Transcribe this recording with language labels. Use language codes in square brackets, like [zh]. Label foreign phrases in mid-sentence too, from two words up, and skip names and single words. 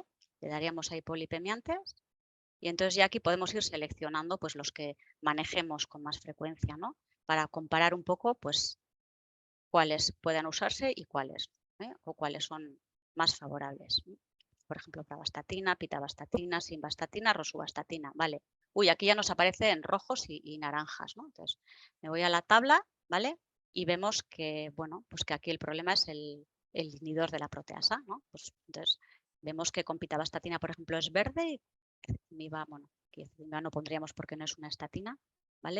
[es] Le daríamos a hipolipemiantes y entonces ya aquí podemos ir seleccionando pues los que manejemos con más frecuencia, ¿no? Para comparar un poco, pues, cuáles puedan usarse y cuáles, o cuáles son más favorables. Por ejemplo, pravastatina, pitavastatina, simvastatina, rosuvastatina, ¿vale? Uy, aquí ya nos aparece en rojos y naranjas, ¿no? Entonces, me voy a la tabla, ¿vale? Y vemos que, bueno, pues que aquí el problema es el inhibidor de la proteasa, ¿no? Pues entonces, vemos que con pitavastatina, por ejemplo, es verde y bueno, no pondríamos porque no es una estatina, ¿vale?